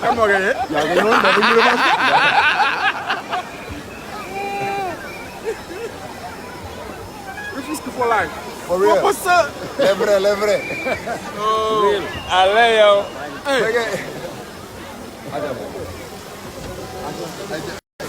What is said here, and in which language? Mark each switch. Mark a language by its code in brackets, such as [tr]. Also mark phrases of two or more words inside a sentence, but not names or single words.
[wo] kan moo gagné. yaa gagné woon dafa ñu revanche. [en] For life. For real. What's up? [fr] Les vrais, les vrais. Oh, allez yo. [en] Hey.